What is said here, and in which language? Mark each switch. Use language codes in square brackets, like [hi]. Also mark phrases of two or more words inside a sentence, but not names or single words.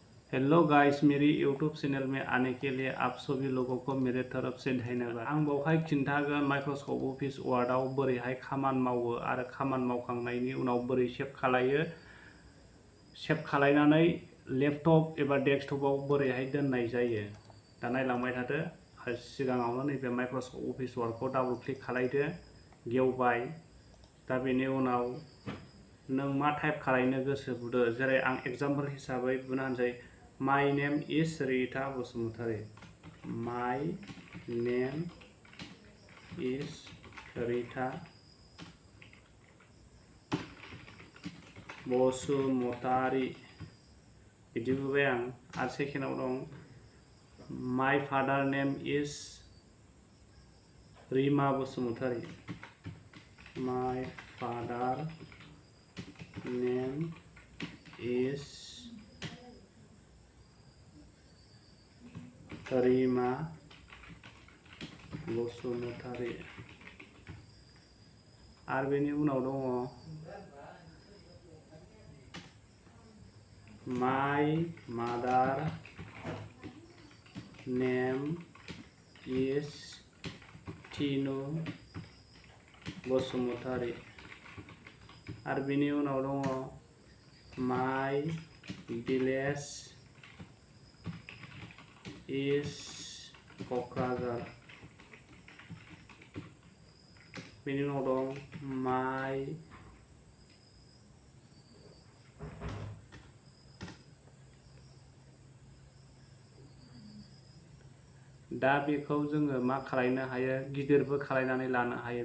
[hi] हेलो गाइस, मेरी यूट्यूब चैनल में आने के लिए आप सभी लोगों को मेरे तरफ से धन्यवाद। [brx] आं बावहाय खिन्थागोन माइक्रसफ्ट अफिस वर्डआव बोरैहाय खामानि मावो आरो खामानि मावखांनायनि उनाव बोरै सेभ खालायो, सेभ खालायनानै लैपटप एबा डेस्कटपआव बोरैहाय दोननाय जायो। दा नायलांबाय थादो। सिगाङावनो नैबे माइक्रसफ्ट अफिस वर्डखौ [en] double click [brx] खालायदो, गेवबाय। दा बेनि उनाव नों मा टाइप खालायनो गोसो बुदो, जेरै आं एग्जाम्पल हिसाबै बुंनो हानोसै। [en] My name is Rita बसुमतारी। My name is Rita बसुमतारी। [brx] बिदि बुंबाय आं। आरो सेकेन्डआव दं [en] My father name is रिमा बसुमतारी। My father name is रिमा बसुमतारी। [brx] आरो बेनि उनाव दङ [en] My mother name is टिनु बसुमतारी। [brx] आरो बेनि उनाव दङ [en] My village is क'क्राझार। [brx] बेनि उनाव दं My दा बेखौ जोङो मा खालायनो हायो, गिदिरबो खालायनानै लानो हायो।